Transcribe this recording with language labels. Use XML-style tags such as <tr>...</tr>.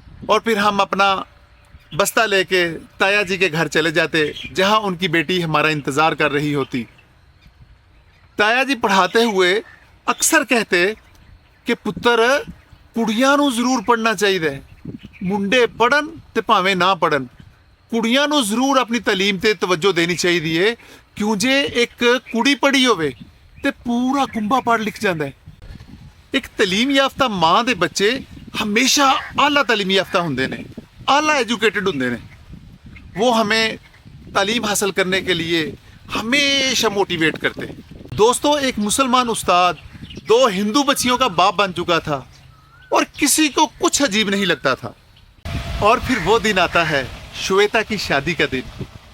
<hi>और फिर हम अपना बस्ता लेके ताया जी के घर चले जाते, जहां उनकी बेटी हमारा इंतज़ार कर रही होती। ताया जी पढ़ाते हुए अक्सर कहते कि पुत्र,</hi> <pa>कुड़ियां नूं जरूर पढ़ना चाहिए, मुंडे पढ़न ते भावें ना पढ़न, ਕੁੜੀਆਂ ਨੂੰ ਜ਼ਰੂਰ ਆਪਣੀ ਤਾਲੀਮ ਤੇ ਤਵੱਜੋ ਦੇਣੀ ਚਾਹੀਦੀ ਹੈ, ਕਿਉਂ ਜੇ ਇੱਕ ਕੁੜੀ ਪੜ੍ਹੀ ਹੋਵੇ ਤੇ ਪੂਰਾ ਕੁੰਭਾ ਪੜ੍ਹ ਲਿਖ ਜਾਂਦਾ ਹੈ। ਇੱਕ ਤਾਲੀਮ ਯਾਫਤਾ ਮਾਂ ਦੇ ਬੱਚੇ ਹਮੇਸ਼ਾ ਆਲਾ ਤਾਲੀਮ ਯਾਫਤਾ ਹੁੰਦੇ ਨੇ,</pa> <hi>आला एजुकेटेड होंगे ने। वो हमें तालीम हासिल करने के लिए हमेशा मोटिवेट करते। दोस्तों, एक मुसलमान उस्ताद 2 हिंदू बच्चियों का बाप बन चुका था और किसी को कुछ अजीब नहीं लगता था। और फिर वो दिन आता है, श्वेता की शादी का दिन।</hi>